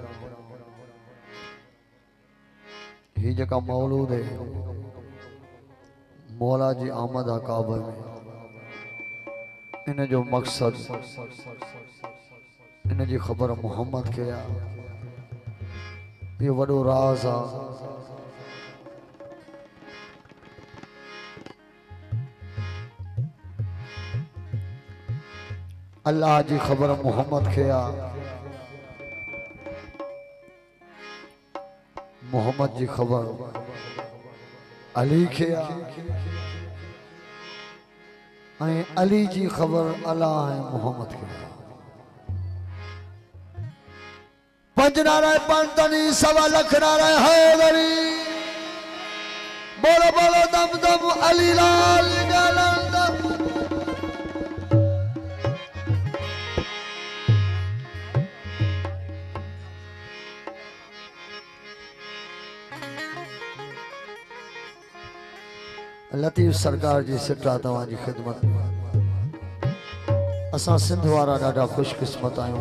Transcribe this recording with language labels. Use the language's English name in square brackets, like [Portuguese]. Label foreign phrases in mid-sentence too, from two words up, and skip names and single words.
[Sindhi] ही जका मौलूद है मौला जी आमद काबा में इन जो मकसद इन जी खबर मोहम्मद के ये वडो राज आ। अल्लाह जी खबर मोहम्मद के मोहम्मद जी खबर अली के अली जी खबर अल्लाह है मोहम्मद के। पंज नाराय पंतनी सवा लख नाराय हैदरी बोलो बोलो दम दम अली लाल गलंदम। लतीफ़ सरकार जी सिटा तव्हां जी खिदमत असां सिंध वारा ॾाढा ख़ुशकिस्मत आहियूं।